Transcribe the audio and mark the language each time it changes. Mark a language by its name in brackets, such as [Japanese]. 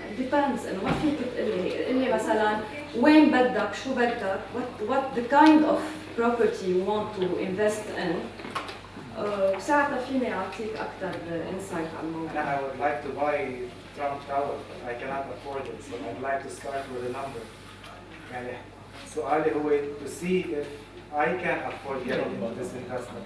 [English] depends [Arabic] انه ما فيك تقلي مثلا وين بدك شو بدك [English] what the kind of property you want to invest in. [Arabic] ساعتها فيني اعطيك اكثر insight على الموضوع. [English] I would like to buy Trump Tower but I cannot afford it, so I'd like to start with a number. [Arabic] يعني سؤالي هو [English] to see if I can afford getting into this investment.